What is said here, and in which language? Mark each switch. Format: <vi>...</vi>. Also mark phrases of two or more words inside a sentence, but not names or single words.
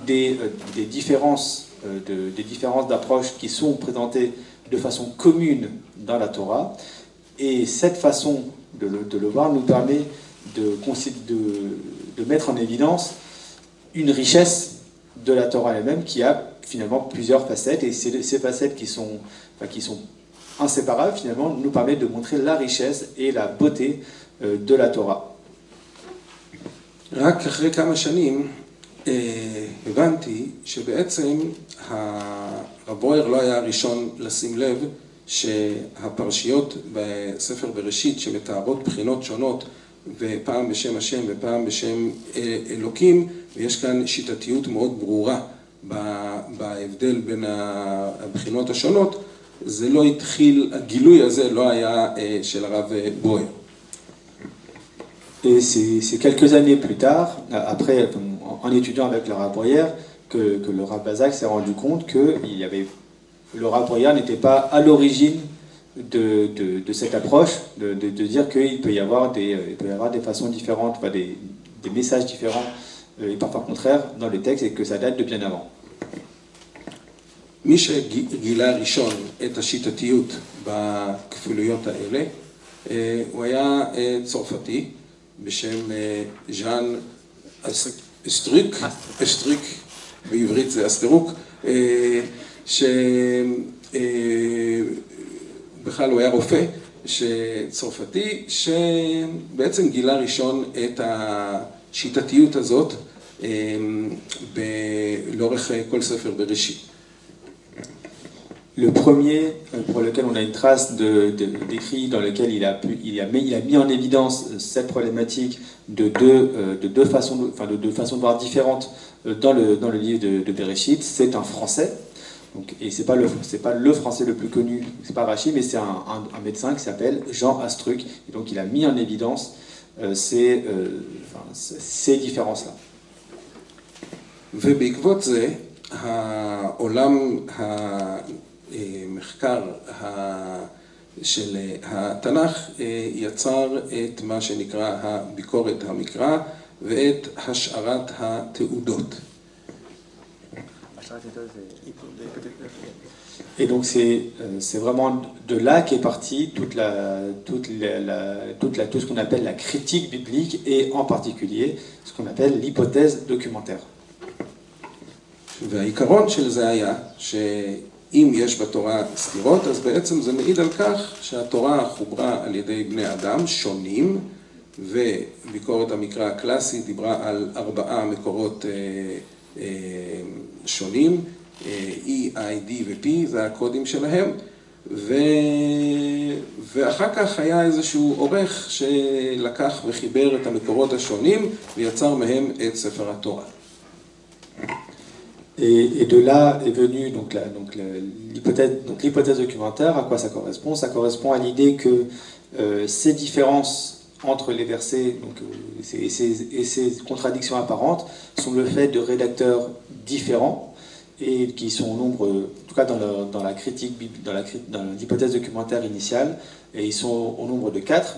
<fr>des différences d'approche qui sont présentées de façon commune dans la Torah, et cette façon de le voir nous permet de mettre en évidence une richesse de la Torah elle-même qui a finalement plusieurs facettes, et ces facettes qui sont inséparables finalement nous permettent de montrer la richesse et la beauté de la Torah.</fr> <he>רק אחרי כמה שנים הבנתי שבעצם הרב ברויר לא היה הראשון לשים לב שהפרשיות בספר בראשית שמתארות בחינות שונות ופעם בשם השם ופעם בשם אלוקים, ויש כאן שיטתיות מאוד ברורה בהבדל בין הבחינות השונות, זה לא התחיל, הגילוי הזה לא היה של הרב ברויר.</he> <fr>Et c'est quelques années plus tard, après, en étudiant avec le Rav Breuer, que le Rav Bazak s'est rendu compte que le Rav Breuer n'était pas à l'origine de cette approche, de dire qu'il peut y avoir des façons différentes, des messages différents et parfois contraires dans les textes, et que ça date de bien avant.</fr> <he>מי שגילה ראשון את השיטתיות בכפילויות האלה, הוא היה צרפתי, בשם ז'אן אסטריק, בעברית זה אסטרוק, שבכלל הוא היה רופא צרפתי, שבעצם גילה ראשון את השיטתיות הזאת לאורך כל ספר בראשית.</he> <fr>Le premier pour lequel on a une trace d'écrit dans lequel il a mis en évidence cette problématique de deux façons de voir différentes dans le livre de Bereshit, c'est un Français. Donc, et c'est pas le Français le plus connu, c'est pas Rachi, mais c'est un médecin qui s'appelle Jean Astruc. Et donc il a mis en évidence ces différences-là.</fr> <he>ובעקבות זה, העולם המחקר של התנ"ך יצר את מה שנקרא הביקורת המקרא ואת השערת התעודות.</he> <fr>Et donc c'est vraiment de là qu'est partie tout ce qu'on appelle la critique biblique, et en particulier ce qu'on appelle l'hypothèse documentaire.</fr> <he>והעיקרון של זה היה שאם יש בתורה סתירות, אז בעצם זה מעיד על כך שהתורה חוברה על ידי בני אדם שונים, וביקורת המקרא הקלאסית דיברה על 4 מקורות שונים, E, I, D ו-P, זה הקודים שלהם, ואחר כך היה איזשהו עורך שלקח וחיבר את המקורות השונים ויצר מהם את ספר התורה.</he> <fr>Et de là est venue l'hypothèse documentaire. À quoi ça correspond? Ça correspond à l'idée que ces différences entre les versets et ces contradictions apparentes sont le fait de rédacteurs différents, et qui sont au nombre, en tout cas dans la critique, dans l'hypothèse documentaire initiale, et ils sont au nombre de 4.</fr>